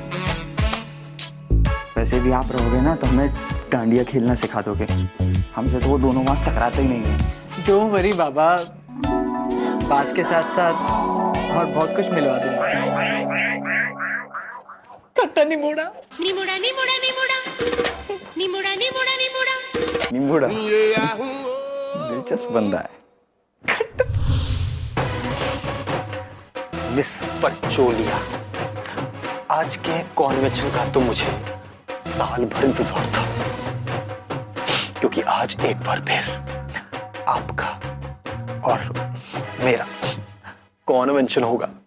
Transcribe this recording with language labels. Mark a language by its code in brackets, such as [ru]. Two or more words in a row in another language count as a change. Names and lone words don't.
[hi] वैसे भी आप रहोगे ना तो हमें डांडिया खेलना सिखा दोगे। हमसे तो वो दोनों वहां टकराते ही नहीं है। [en] don't worry [hi] बाबा, बास के साथ साथ और बहुत कुछ मिलवा दूंगा। खट्टा निमोड़ा निमुड़ा निमुड़ा निमुड़ा निमुड़ा निमुड़ा निमुड़ा निम्बूड़ा दिलचस्प बंदा है। मिस परचोलिया, आज के कॉन्वेंशन का तो मुझे साल भर इंतजार था, क्योंकि आज एक बार फिर आपका और मेरा कॉन्वेंशन होगा।